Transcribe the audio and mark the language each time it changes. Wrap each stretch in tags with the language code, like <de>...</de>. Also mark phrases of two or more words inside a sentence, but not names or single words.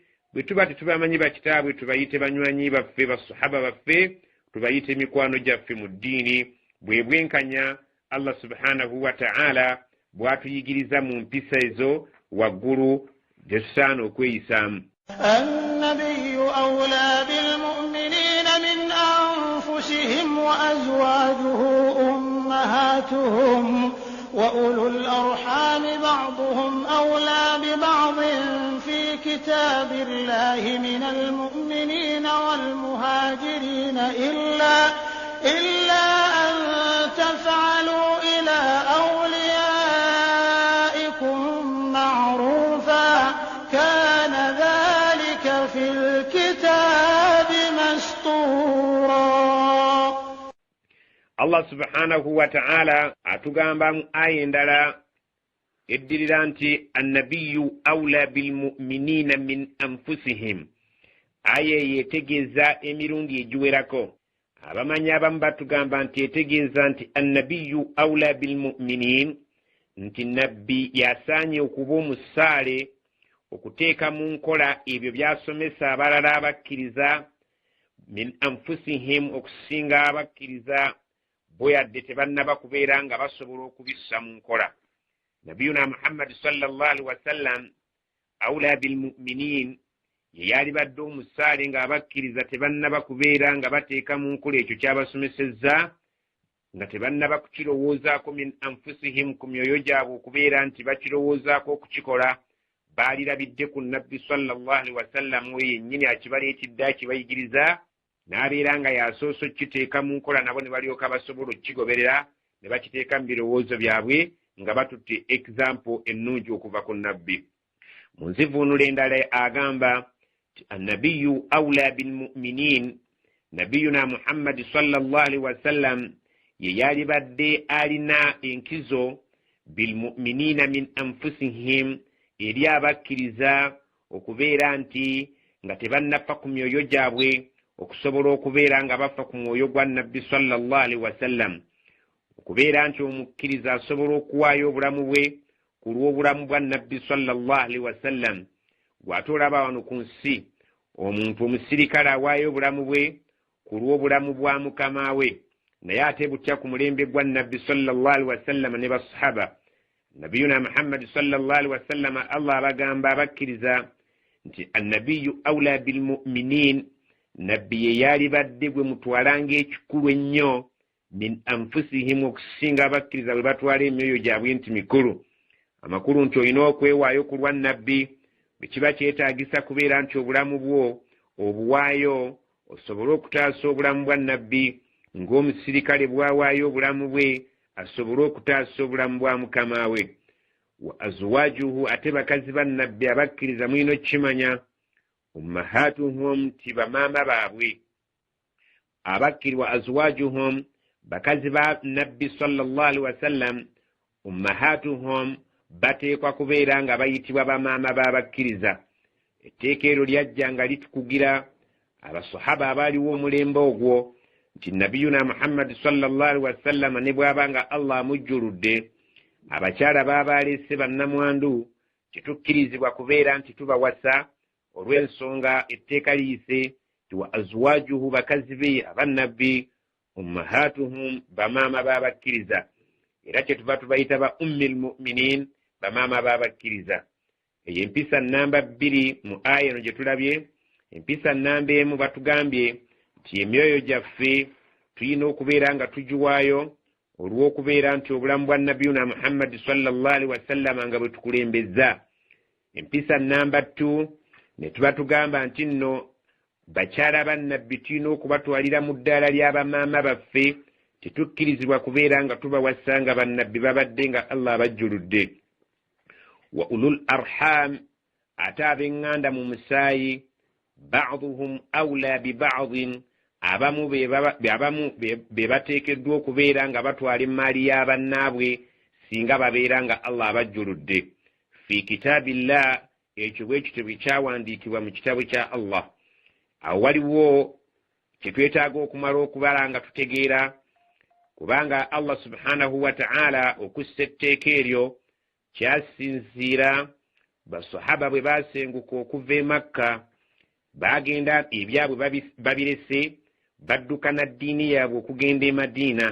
<lg>Bwe tuba tetubamanyi bakitaabwe tubayite banywanyi baffe, basahaba baffe, tubayite mikwano gyaffe mu ddiini. Bwe bwenkanya</lg> <ar>الله سبحانه وتعالى</ar> <lg>bw'atuyigiriza mu mpisa ezo waggulu gye tusaana okweyisaamu.</lg> <ar>النبي أولى بالمؤمنين من أنفسهم وأزواجه أمهاتهم وأولو الأرحام بعضهم أولى ببعض في كتاب الله من المؤمنين والمهاجرين إلا أن تفعلوا إلى أوليائكم معروفا كان ذلك في الكتاب مسطورا. الله سبحانه وتعالى</ar> <lg>atugamba mu aya endala eddirira nti</lg> <ar>النبي أولى بالمؤمنين من أنفسهم.</ar> <lg>Aya yetegeeza emirundi egiwerako. Abamanyi abamu batugamba nti etegeeza nti</lg> <ar>النبي أولى بالمؤمنين,</ar> <lg>nti nabbi yasaanye okuba omusaale okuteeka mu nkola ebyo byasomesa abalala abakkiriza</lg> <ar>من أنفسهم,</ar> <lg>okusinga abakkiriza bwe yadde tebannaba kubeera nga basobola okubissa mu nkola.</lg> <ar>نبينا محمد صلى الله عليه وسلم أولى بالمؤمنين</ar> <lg>ye yali badde omusaale ng'abakkiriza tebannaba kubeera nga bateeka mu nkola ekyo kyabasomesezza, nga tebannaba kukirowoozaako</lg> <ar>من أنفسهم,</ar> <lg>ku myoyo gyabwe okubeera nti bakirowoozaako okukikola. Baalirabidde ku nabbi</lg> <ar>صلى الله عليه وسلم</ar> <lg>we yennyini akibaleetidde akibayigiriza, n'abeera nga yasoose okukiteeka mu nkola, nabo ne balyoka basobola okukigoberera ne bakiteeka mu birowoozo byabwe nga batutte example ennungi okuva ku nabbi. Mu nzivuunula endala agamba</lg> <ar>النبي أولى بالمؤمنين, نبينا محمد صلى الله عليه وسلم</ar> <lg>ye yali badde alina enkizo</lg> <ar>بالمؤمنين من أنفسهم,</ar> <lg>eri abakkiriza okubeera nti nga tebannafa ku myoyo gyabwe okusobola okubeera nga bafa ku mwoyo gwa nabbi</lg> <ar>صلى الله عليه وسلم.</ar> <lg>okubeera nti omukkiriza asobola okuwaayo obulamu bwe ku lw'obulamu bwa nabbi</lg> <ar>صلى الله عليه وسلم.</ar> <lg>Gw'ate olaba wano ku nsi omuntu omusirikale awaayo obulamu bwe ku lw'obulamu bwa mukama we, naye ate butya ku mulembe gwa nabbi</lg> <ar>صلى الله عليه وسلم</ar> <lg>ne basahaba.</lg> <ar>نبينا محمد صلى الله عليه وسلم</ar> <lg>Allah abagamba abakkiriza nti</lg> <ar>النبي أولى بالمؤمنين,</ar> <lg>nabbi ye yali badde gwe mutwalanga ekikulu ennyo</lg> <ar>من أنفسهم,</ar> <lg>okusinga abakkiriza bwe batwala emyoyo gyabwe nti mikulu. Amakulu nti olina okwewaayo ku lwa nabbi bwe kiba kyetaagisa kubeera nti obulamu bwo obuwaayo osobole okutaasa obulamu bwa nabbi, ng'omusirikale bwawaayo obulamu bwe asobole okutaasa obulamu bwa mukama we.</lg> <ar>وأزواجه,</ar> <lg>ate bakazi ba nabbi abakkiriza mulina okukimanya, ummahatuhum, ti bamaama baabwe. Abakkirwa azwajuhum, bakazi ba nabbi</lg> <ar>صلى الله عليه وسلم,</ar> <lg>ummahatuhum, bateekwa kubeera nga bayitibwa bamaama b'abakkiriza. Etteeka eryo lyajja nga litukugira abasahaba abaaliwo omulembe ogwo nti</lg> <ar>نبينا محمد صلى الله عليه وسلم</ar> <lg>ne bw'abanga Allah amujjuludde, abakyala b'abaleese bannamwandu tetukkirizibwa kubeera nti tubawasa olw'ensonga etteeka liyise ti</lg> <ar>وأزواجه,</ar> <lg>bakazi be abannabbi, ummahatuhum, bamaama b'abakkiriza. Era kyetuva tubayita ba</lg> <ar>أم المؤمنين,</ar> <lg>bamaama b'abakkiriza. Eyo empisa namba 2 mu aya eno gye tulabye. Empisa namba 1 batugambye nti emyoyo gyaffe tulina okubeera nga tugiwaayo olw'okubeera nti obulamu bwa</lg> <ar>نبينا محمد صلى الله عليه وسلم</ar> <lg>nga bwe tukulembeza. Empisa namba 2 ne tuba tugamba nti nno bakyala ba nabbi tulina okubatwalira mu ddaala ly'abamaama baffe, tetukkirizibwa kubeera nga tubawasa nga bannabbi babadde nga Allah abajjuludde.</lg> <ar>وأولو الأرحام,</ar> <lg>ate ab'eŋŋanda mu musaayi,</lg> <ar>بعضهم أولى ببعض,</ar> <lg>abamu be bateekeddwa okubeera nga batwala emmaali y'abannaabwe singa babeera nga Allah abajjuludde.</lg> <ar>في كتاب الله,</ar> <lg>ekyo bwekityo bwe kyawandiikibwa mu kitabo kya Allah. Awo waliwo kyetwetaaga okumala okubala nga tutegeera, kubanga</lg> <ar>الله سبحانه وتعالى</ar> <lg>okussa etteeka eryo kyasinziira basahaba bwe basenguka okuva e Makka, bagenda ebyabwe babirese, badduka na ddiini yaabwe okugenda e Madiina.</lg>